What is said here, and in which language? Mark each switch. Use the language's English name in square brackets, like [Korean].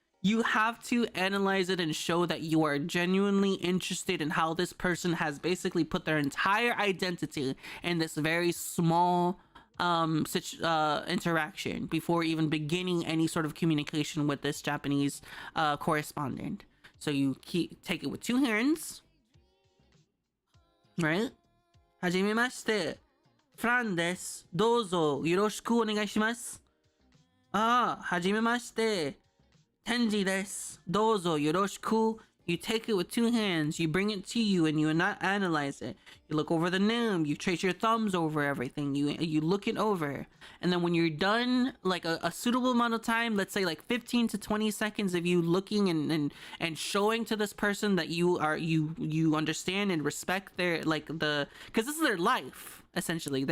[English] You have to analyze it and show that you are genuinely interested in how this person has basically put their entire identity in this very small interaction before even beginning any sort of communication with this Japanese correspondent. So you take it with two hands, right? [Japanese] はじめまして、フランです。どうぞよろしくお願いします。はじめまして、テンジです。どうぞよろしく。 [English] You take it with two hands, you bring it to you, and you not analyze it. You look over the name, you trace your thumbs over everything, you look it over. And then when you're done, like a suitable amount of time, let's say like 15 to 20 seconds of you looking and showing to this person that you understand and respect their, like, because this is their life, essentially.